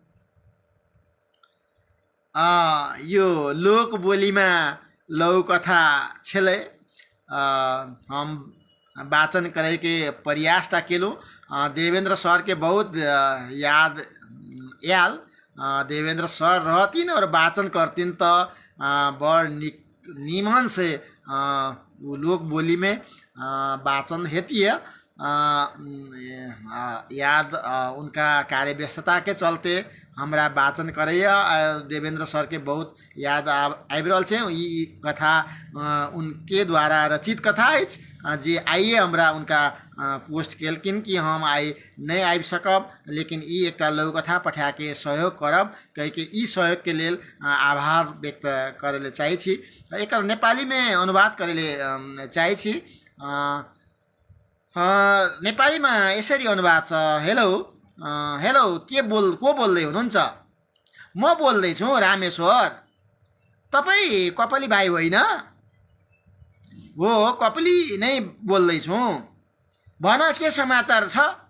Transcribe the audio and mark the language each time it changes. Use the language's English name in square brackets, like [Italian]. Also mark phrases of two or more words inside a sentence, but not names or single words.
[Maithili] यो लोक बोलीमा लौकथा छेले हम वाचन करे के प्रयास केलु देवेंद्र सर के बहुत याद याल देवेंद्र सर रहतीन और वाचन करतीन तो बड़ निमन से लोक बोली में वाचन हेती है याद उनका कार्य व्यस्तता के चलते हमरा वाचन करैया देवेंद्र सर के बहुत याद आबि रहल छै ई कथा उनके द्वारा रचित कथा अछि जे आइए हमरा उनका पोस्ट केलकिन कि हम आई नहीं आबि सकब लेकिन ई एकटा लघु कथा पठा के सहयोग करब कहि के ई सहयोग के लेल आभार व्यक्त करे ले चाहै छी एकर नेपाली में अनुवाद करे ले चाहै छी [Nepali] नेपाली में यसरी अनुवाद छ हेलो हेलो को बोल्दै हुनुहुन्छ म बोल्दैछु रामेश्वर तपाईँ कपाली भाइ होइन हो कपाली नै बोल्दैछु भन के समाचार छ